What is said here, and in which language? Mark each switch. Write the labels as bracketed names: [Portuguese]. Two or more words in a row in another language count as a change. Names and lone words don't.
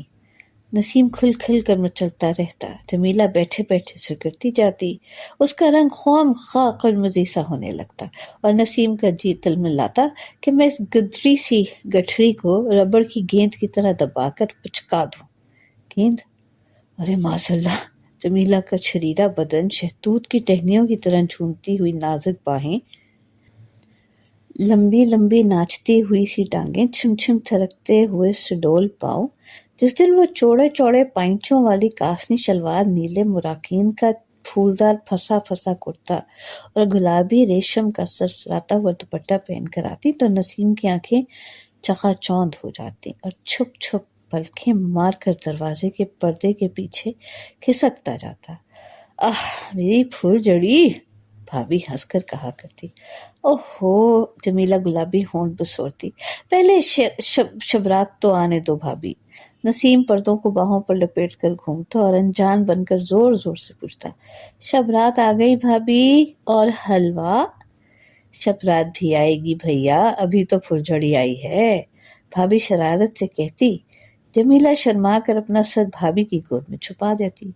[Urdu] نسیم کھل کھل کر مچلتا رہتا، جمیلہ بیٹھے بیٹھے سکڑتی جاتی، اس کا رنگ خواہ خواہ قرمزی سا ہونے لگتا، اور نسیم کا جی تلملاتا کہ میں اس گدری سی گٹھری کو ربڑ کی گیند کی طرح دبا کر پچکا دوں۔ گیند؟ ارے معذاللہ! جمیلہ کا چھریرا بدن، شہتوت کی ٹہنیوں کی طرح جھومتی ہوئی نازک باہیں، لمبی لمبی ناچتی ہوئی سی ٹانگیں، چھم چھم تھرکتے ہوئے سڈول پاؤں۔ جس دن وہ چوڑے چوڑے پائنچوں والی کاسنی شلوار، نیلے مراکین کا پھولدار پھنسا پھنسا کرتا اور گلابی ریشم کا سرسراتا ہوا دوپٹہ پہن کر آتی تو نسیم کی آنکھیں چکا چوند ہو جاتی، اور چھپ چھپ پلکیں مار کر دروازے کے پردے کے پیچھے کھسکتا جاتا۔ میری پھول جڑی، بھابھی ہنس کر کہا کرتی۔ اوہو، جمیلہ گلابی ہونٹ بسورتی، پہلے شبرات تو آنے دو بھابھی، نسیم پردوں کو باہوں پر لپیٹ کر گھومتا اور انجان بن کر زور زور سے پوچھتا، شب رات آ گئی بھابھی، اور حلوہ? شب رات بھی آئے گی بھیا، ابھی تو پھلجھڑی آئی ہے، بھابھی شرارت سے کہتی. جمیلہ شرما کر اپنا سر بھابھی کی گود میں چھپا دیتی.